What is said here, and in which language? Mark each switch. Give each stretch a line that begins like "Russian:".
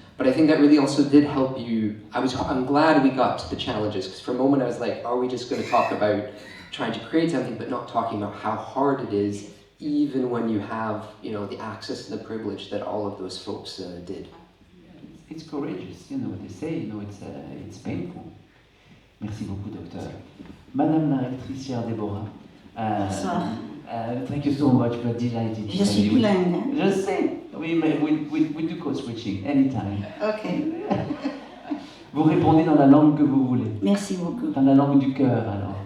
English: But I think that really also did help you. I'm glad we got to the challenges, because for a moment I was like, are we just going to talk about trying to create something, but not talking about how hard it is, even when you have, the access and the privilege that all of those folks did. It's courageous, they say, it's painful.
French: Merci beaucoup, docteur. Madame la rectrice chère Déborah.
English: Thank you so much. We're delighted.
French: Je suis bilingue. Hein? Je sais.
English: We do code switching anytime. Ok.
French: Vous répondez dans la langue que vous voulez. Merci beaucoup. Dans la langue du cœur, alors.